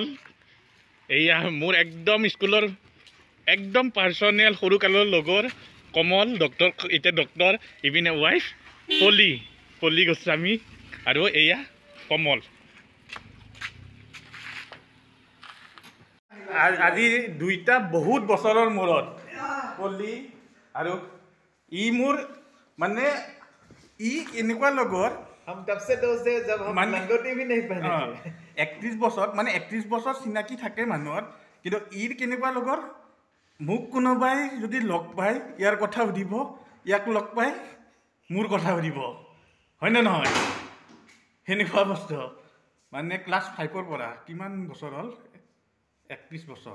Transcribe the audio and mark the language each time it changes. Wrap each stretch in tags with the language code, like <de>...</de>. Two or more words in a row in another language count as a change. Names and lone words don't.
<as>এয়া মোৰ একদম স্কুলৰ একদম পাৰ্চনেল সৰুকালৰ লগৰ কমল, ডক্টৰ, এতিয়া ডক্টৰ, ইপিনে ৱাইফ পল্লী গোস্বামী, আৰু এয়া কমল। আজি দুইটা বহুত বছৰৰ মূৰত পল্লী, আৰু ই মোৰ মানে ই এনেকুৱা লগৰ,</as> <hi>हम तब से दोस्त है जब हम लंगोटी भी नहीं पहने थे।</hi> <as>31 বছৰ মানে 31 বছৰ চিনাকি থাকে মানুহৰ, কিন্তু ইৰ কেনেকুৱা লগৰ, মোক কোনোবাই যদি লগ পায় ইয়াৰ কথা সুধিব, ইয়াক লগ পাই মোৰ কথা সুধিব, হয়নে নহয়? সেনেকুৱা বস্তু। মানে ক্লাছ 5ৰ পৰা কিমান বছৰ হ'ল, 31 বছৰ,</as>